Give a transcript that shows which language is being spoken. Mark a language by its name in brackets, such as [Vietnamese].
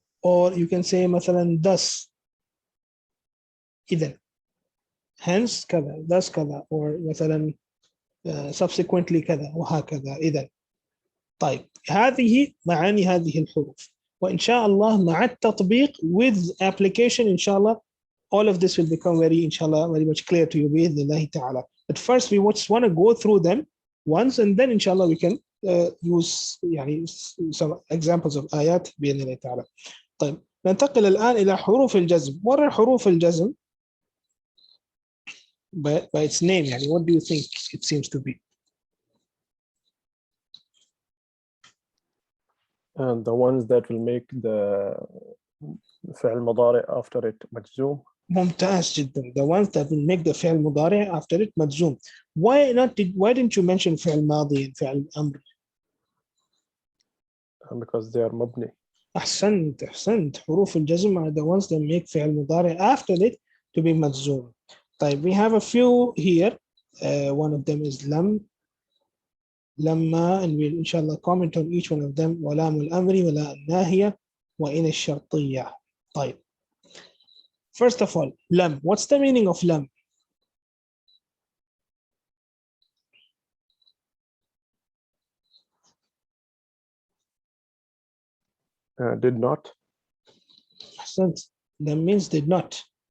[English] Or you can say مثلا thus. [Arabic] إذن. Hence كذا, thus كذا, or مثلا subsequently كذا وهكذا. إذن. طيب هذه معاني هذه الحروف. وإن شاء الله مع التطبيق [English] with application إن شاء الله all of this will become very much clear to you [Arabic] بإذن الله تعالى. [English] But first we just want to go through them once, and then inshallah we can use يعني some examples of آيات [Arabic] بإذن الله تعالى. طيب ننتقل الآن إلى حروف الجزم. [English] What are حروف الجزم by its name؟ يعني what do you think it seems to be? And the ones that will make the فعل مضارع after it مجزوم. [Arabic] ممتاز جدا. [English] The ones that will make the فعل مضارع after it مجزوم. Why didn't you mention فعل ماضي and فعل أمر؟ Because they are مبني. [Arabic] أحسنت. [English] حروف الجزم are the ones that make فعل مضارع after it to be مجزوم. طيب, we have a few here. One of them is لم, لما, and we'll inshallah comment on each one of them. [Arabic] ولام الأمر, ولا الناهية, وإن الشرطية. طيب. [English] First of all, لم. What's the meaning of لم? Did not. [Arabic] أحسنت. [English] لم means did not.